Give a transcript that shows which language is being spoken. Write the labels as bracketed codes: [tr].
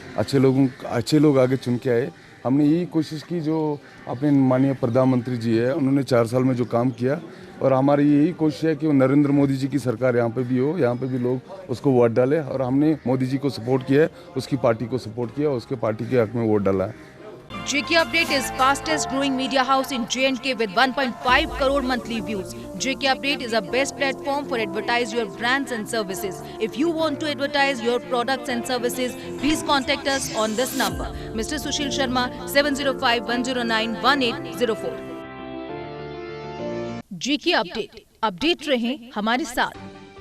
[hi] अच्छे लोग आगे चुन के आए। हमने यही कोशिश की जो अपने माननीय प्रधानमंत्री जी है उन्होंने 4 साल में जो काम किया, और हमारी यही कोशिश है कि वो नरेंद्र मोदी जी की सरकार यहाँ पे भी हो, यहाँ पे भी लोग उसको वोट डालें। और हमने मोदी जी को सपोर्ट किया है, उसकी पार्टी को सपोर्ट किया, उसके पार्टी के हक में वोट डाला है। [en] JK Update is fastest growing media house in J&K with 1.5 crore monthly views. JK Update is a best platform for advertise your brands and services. If you want to advertise your products and services, please contact us on this number. Mr. Sushil Sharma, 705-109-1804. JK Update. [hi] Update रहें हमारे साथ।